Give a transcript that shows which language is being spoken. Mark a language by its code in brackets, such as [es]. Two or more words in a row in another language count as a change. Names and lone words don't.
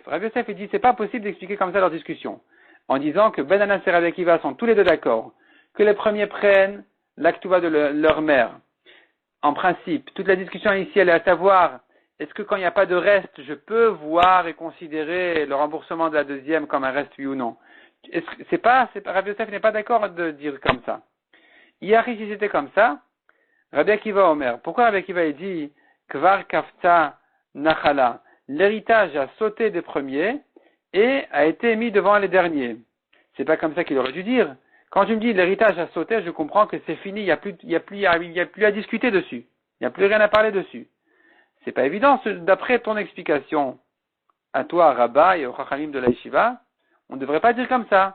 [fr] Rabbi Yosef il dit c'est pas possible d'expliquer comme ça leur discussion, en disant que Ben Anas et Rabbi Akiva sont tous les deux d'accord, que les premiers prennent la ktuva de leur mère. En principe, toute la discussion ici elle est à savoir, est-ce que quand il n'y a pas de reste, je peux voir et considérer le remboursement de la deuxième comme un reste, oui ou non? Rabbi Yosef n'est pas d'accord de dire comme ça. Hier, si c'était comme ça, Rabbi Akiva Omer, pourquoi Rabbi Akiva dit [he] כבר קפצה נחלה, [fr] l'héritage a sauté des premiers et a été mis devant les derniers? C'est pas comme ça qu'il aurait dû dire. Quand tu me dis l'héritage a sauté, je comprends que c'est fini, il n'y a plus à discuter dessus. Il n'y a plus rien à parler dessus. C'est pas évident, d'après ton explication, à toi, Rabba et au Chachamim de la Yeshiva, on ne devrait pas dire comme ça.